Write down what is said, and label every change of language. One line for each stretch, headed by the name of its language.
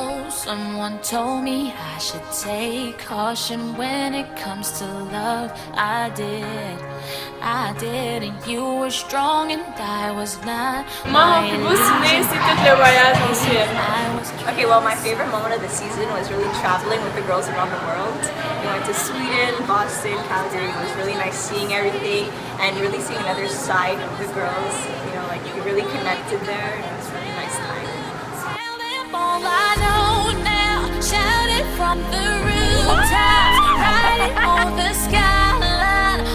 English: Someone told me I should take caution when it comes to love. I did, and you were strong and I was not.
French: Moi, mon plus beau souvenir, c'est tout le voyage en Suède.
English: Okay, well, my favorite moment of the season was really traveling with the girls around the world. We went to Sweden, Boston, Calgary. It was really nice seeing everything and really seeing another side of the girls. You know, like you really connected there, and it was a really nice time. All I know now, shout it from the rooftops, riding on the skyline.